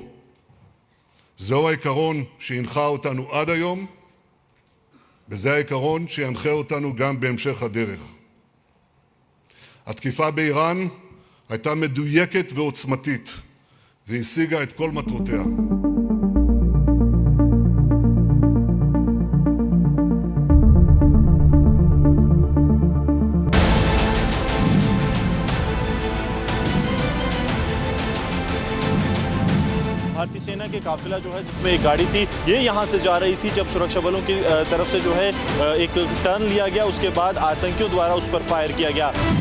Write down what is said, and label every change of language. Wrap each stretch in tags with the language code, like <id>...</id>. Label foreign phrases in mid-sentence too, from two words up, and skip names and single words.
<he>זהו העיקרון שהנחה אותנו עד היום, וזה העיקרון שינחה אותנו גם בהמשך הדרך. התקיפה באיראן הייתה מדויקת ועוצמתית, והשיגה את כל מטרותיה.</he> <hi>भारतीय सेना के काफिला जो है जिसमें एक गाड़ी थी ये यहाँ से जा रही थी जब सुरक्षा बलों की तरफ से जो है एक टर्न लिया गया उसके बाद आतंकियों द्वारा उस पर फायर किया गया।</hi>